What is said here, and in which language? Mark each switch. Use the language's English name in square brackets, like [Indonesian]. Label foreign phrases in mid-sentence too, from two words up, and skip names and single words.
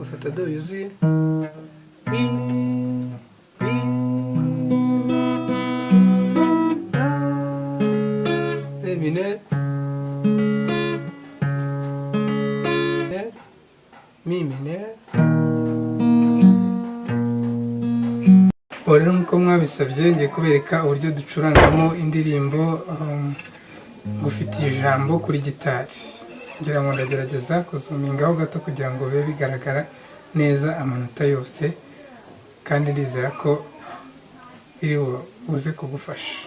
[Kinyarwanda] do yuzuye, [French] mi, mi, re mineur, mi mineur. [Kinyarwanda] Rero nk'uko mwabisabye ngiye kubereka uburyo ducurangamo indirimbo ngufitiye ijambo kuri gitari. Ngira ngo ndagerageza kuzumingaho gato kugira ngo bibe bigaragara neza amanota yose, kandi ndizera ko biri buze kugufasha.